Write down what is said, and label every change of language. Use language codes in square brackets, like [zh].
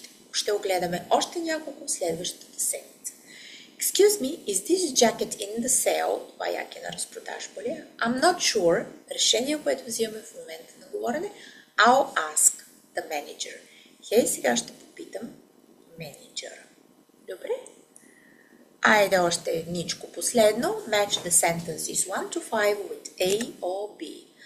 [bg] Ще огледаме още няколко следващата седмица. [en] Excuse me, is this jacket in the sale? [bg] Това яке на разпродажба ли? [en] I'm not sure. [bg] Решение, което взимаме в момента на говорене. [en] I'll ask the manager. [bg] Сега ще попитам менеджера. Добре? Айде още едничко последно. [en] Match the sentences 1 to 5 with A or B.